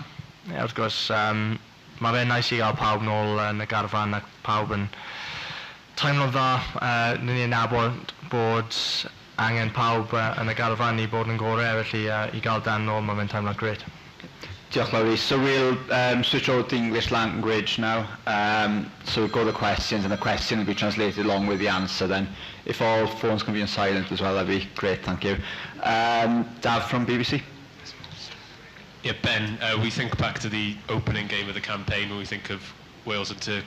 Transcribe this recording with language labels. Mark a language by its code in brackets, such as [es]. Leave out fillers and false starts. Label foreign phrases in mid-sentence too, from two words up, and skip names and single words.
[cy] Wrth gwrs, mae fe'n nais i gael pawb nôl yn y garfan ac pawb yn teimlo'n dda. Ni'n nabod bod angen pawb yn y garfan i bod yn gorau, felly i gael Dan nôl, mae fe'n teimlo'n gret. Diolch Lowry. [en] So we'll switch over to English language now. So we'll go to the questions, and the question will be translated along with the answer then. If all phones can be on silent as well, that'd be great, thank you. Dav from BBC. Yeah, Ben, we think back to the opening game of the campaign when we think of Wales and Turkey.